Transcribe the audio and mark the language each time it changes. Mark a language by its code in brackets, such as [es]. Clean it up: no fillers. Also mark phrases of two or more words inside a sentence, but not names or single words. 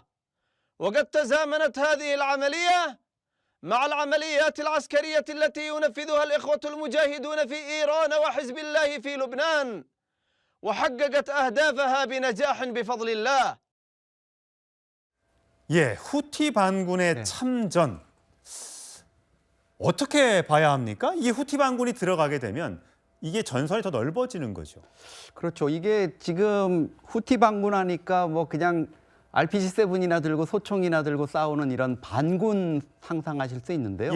[ar] وقد تزامنت هذه العملية مع العمليات العسكرية التي ينفذها الإخوة المجاهدون في إيران وحزب الله في لبنان، وحققت أهدافها بنجاح بفضل الله. [ko] 후티 반군의 참전 어떻게 봐야 합니까? 이 후티 반군이 들어가게 되면 이게 전선이 더 넓어지는 거죠. 그렇죠. 이게 지금 후티 반군하니까 뭐 그냥 RPG-7이나 들고 소총이나 들고 싸우는 이런 반군 상상하실 수 있는데요.